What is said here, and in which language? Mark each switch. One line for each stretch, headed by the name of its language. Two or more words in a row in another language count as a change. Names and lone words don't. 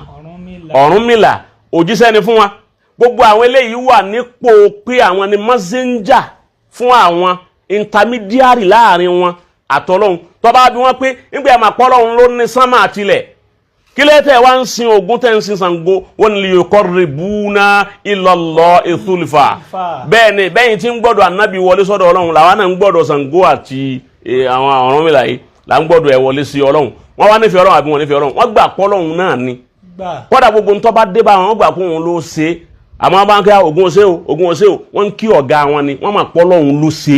Yoruba: Ọ̀rúnmìlà òjíṣẹ́ ni fún wọn. Gbogbo àwọn eléyìí wà nípò pé àwọn ni messenger fún àwọn intermediary láàrin wọn àtọlọ́hun. Tó bá bí wọ́n pé nígbà ẹ̀ máa pọ́ Ọlọ́hun ló ní sánmà àtilẹ̀. Kí ló tẹ̀ wá ń sin Ògún tẹ̀ ń sin Ṣàngó wọ́n ní
Arabic: يقربونا إلى الله زلفى.
Yoruba: Bẹ́ẹ̀ ni bẹ́yìn tí ń gbọ́dọ̀ ànábì wọlé sọ́dọ̀ Ọlọ́run làwọn náà ń gbọ́dọ̀ Ṣàngó àti àwọn Ọ̀rúnmìlà yìí là ń gbọ́dọ̀ ẹ̀ wọlé sí Ọlọ́run. Wọ́n wá nífẹ̀ẹ́ Ọlọ́run àbí wọ́n nífẹ̀ẹ́ Ọlọ́run. Wọ́n gbà pọ́ Ọlọ́run náà ni. Kódà gbogbo ń tó bá dé bá wọn gbà pé òun ló ṣe. Àmọ́ bá ń kí Ògún ó ṣe o, Ògún ó ṣe o, wọ́n ń kí ọ̀gá wọn ni, wọ́n máa pọ́ Ọlọ́run ló ṣe.